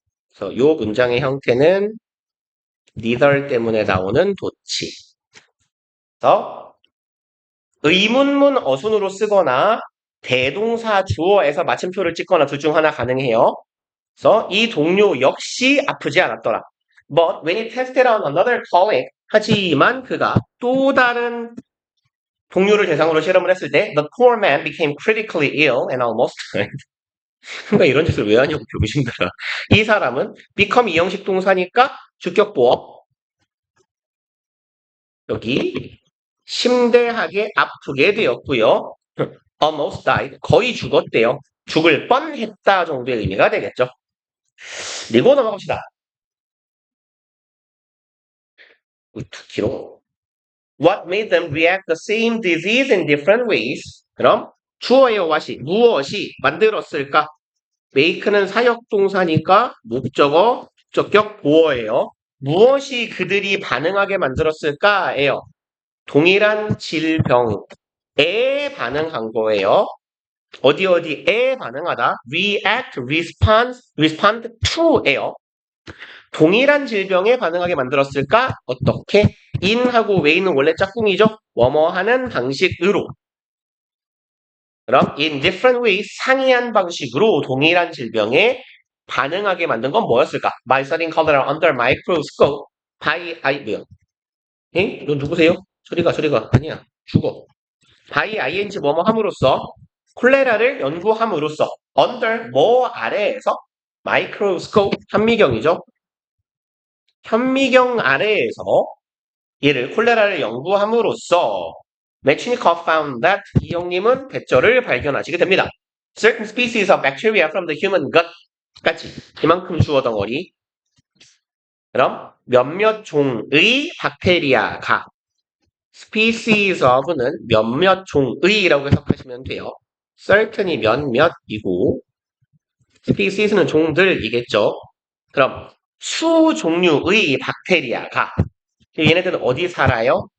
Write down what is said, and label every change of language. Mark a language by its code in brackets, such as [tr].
[ko] 그래서 요 문장의 형태는 neither 때문에 나오는 도치. 그래서 의문문 어순으로 쓰거나 대동사 주어에서 마침표를 찍거나 둘 중 하나 가능해요. 그래서 이 동료 역시 아프지 않았더라. [en] But when he tested on another colleague, [ko] 하지만 그가 또 다른 동료를 대상으로 실험을 했을 때 [en] the poor man became critically ill and almost died. [ko] 그러니까 이런 짓을 왜 하냐고 병신들아. 이 사람은 become 이형식 동사니까 주격보어 여기 심대하게 아프게 되었고요. [en] almost died [ko] 거의 죽었대요. 죽을 뻔했다 정도의 의미가 되겠죠. 그리고 넘어갑시다. 길어. [en] What made them react the same disease in different ways? [ko] 그럼 주어의 무엇이 만들었을까? make는 사역동사니까 목적어, 목적격 보어예요. 무엇이 그들이 반응하게 만들었을까예요. 동일한 질병에 반응한 거예요. 어디에 반응하다? [en] react, respond to [ko] 예요. 동일한 질병에 반응하게 만들었을까? 어떻게? in하고 way는 원래 짝꿍이죠? 뭐뭐하는 방식으로. 그럼 [en] in different ways [ko] 상이한 방식으로 동일한 질병에 반응하게 만든 건 뭐였을까? [en] By studying cholera under microscope. [ko] 뭐야? 에? 너 누구세요? 저리가. 아니야. 죽어. by ing 뭐뭐 함으로써 콜레라를 연구함으로써 under 뭐 아래에서 microscope 현미경이죠. 현미경 아래에서 얘를 콜레라를 연구함으로써 [en] Metchnikoff found that [ko] 이 형님은 대절을 발견하시게 됩니다. [en] Certain species of bacteria from the human gut까지 [ko] 이만큼 주어 덩어리. 그럼 몇몇 종의 박테리아가 species of는 몇몇 종의라고 해석하시면 돼요. certain이 몇몇이고 species는 종들이겠죠. 그럼 수 종류의 박테리아가 얘네들은 어디 살아요?